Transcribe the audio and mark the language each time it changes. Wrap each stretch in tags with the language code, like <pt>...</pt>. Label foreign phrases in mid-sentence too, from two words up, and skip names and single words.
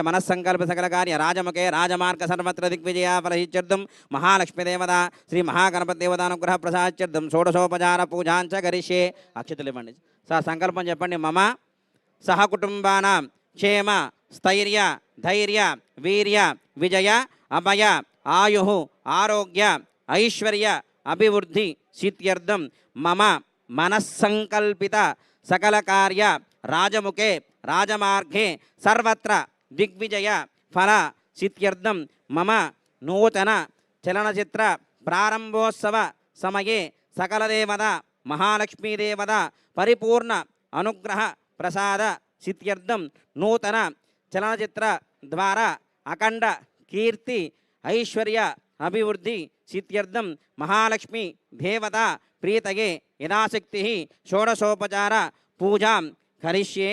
<sa>मनस्संकल्प सकल कार्य राजमुखे राजमार्ग सर्वत्र दिग्विजया फलहित्यर्थं महालक्ष्मी देवता श्री महागणपति देवतानुग्रह प्रसादार्थं षोडशोपचार पूजांच करिष्ये</sa> <te>అక్షతలు ఇవ్వండి</te> <sa>सा</sa> <te>సంకల్పం చెప్పండి</te> <sa>मम सह कुटुंबानां क्षेम स्थैर्य धैर्य वीर्य विजय अभय आयुः आरोग्य ऐश्वर्य अभिवृद्धि सिद्ध्यर्थं मम मनस्संकल्पित सकल कार्य राजमुखे రాజమార్గే సర్వత్ర దిగ్విజయ ఫల సిద్ధ్యర్థం మమ నూతన చలనచిత్ర ప్రారంభోత్సవ సమయే సకలదేవత మహాలక్ష్మీదేవత పరిపూర్ణ అనుగ్రహ ప్రసాద సిద్ధ్యర్థం నూతన చలనచిత్ర ద్వారా అఖండ కీర్తి ఐశ్వర్య అభివృద్ధి సిద్ధ్యర్థం మహాలక్ష్మి దేవత ప్రీతయే యథాశక్తి షోడశోపచార పూజాం కరిష్యే.</sa>